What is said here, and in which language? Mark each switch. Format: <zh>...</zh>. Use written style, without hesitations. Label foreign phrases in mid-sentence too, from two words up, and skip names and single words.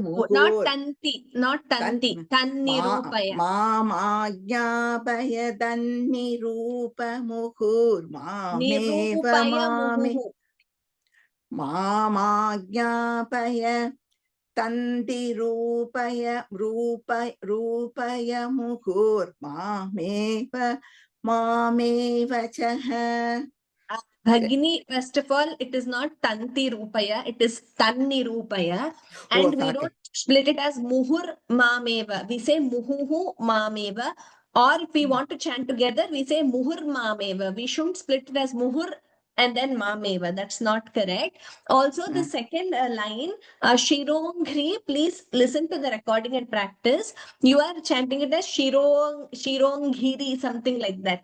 <sa>मामाज्ञापय तन्निरूपमुहुर्मामेव मामाज्ञापय तन्तिरूपय रूपय मुहुर्मामेव च।</sa> <en>Bhagini, first of all, it is not Tanti Rupaya, it is Tanni Rupaya. And we don't split it as Muhur Mameva. We say Muhuhu Mameva. Or if we want to chant together, we say Muhur Mameva. We shouldn't split it as Muhur and then Mameva. That's not correct. Also, the second line, Shirongri, please listen to the recording and practice. You are chanting it as Shironghiri, something like that.</en>